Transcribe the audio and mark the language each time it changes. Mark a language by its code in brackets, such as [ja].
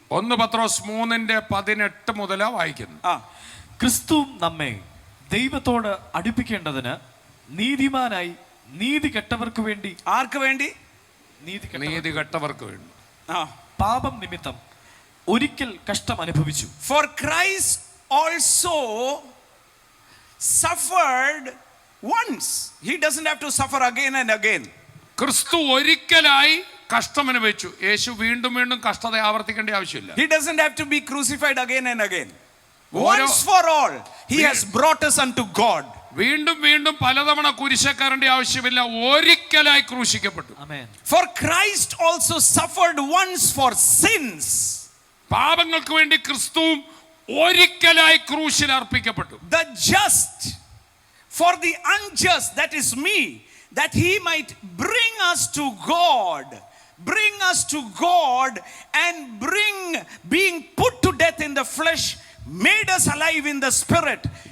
[ml] 1 പത്രോസ് 3:18 മുതലാ വായിക്കുന്നു. ക്രിസ്തു നമ്മെ ദൈവത്തോട് അടുപ്പിക്കേണ്ടതിന് നീതിമാനായി നീതി കെട്ടവർക്ക് വേണ്ടി. ആർക്ക് വേണ്ടി? നീതി കെട്ടവർക്ക് വേണ്ടി പാപം നിമിത്തം ഒരിക്കൽ കഷ്ടം അനുഭവിച്ചു. [en] For Christ also suffered once. He doesn't have to suffer again and again. [ml] ക്രിസ്തു ഒരിക്കലായി കഷ്ടം അനുഭവിച്ചു. യേശു വീണ്ടും കഷ്ടത ആവർത്തിക്കേണ്ട ആവശ്യമില്ല. [en] He doesn't have to be crucified again and again. Once for all he has brought us unto God. [ml] വീണ്ടും പലതവണ കുരിശക്കരേണ്ട ആവശ്യമില്ല, ഒരിക്കലായി ക്രൂശിക്കപ്പെട്ടു. [en] Amen. For Christ also suffered once for sins. [ml] പാപങ്ങൾക്ക് വേണ്ടി ക്രിസ്തുവും ഒരിക്കലായി ക്രൂശിൽ അർപ്പിക്കപ്പെട്ടു. [en] The just for the unjust, that is me, that he might bring us to God bring us to God, and being put to death in the flesh, made us alive in the spirit.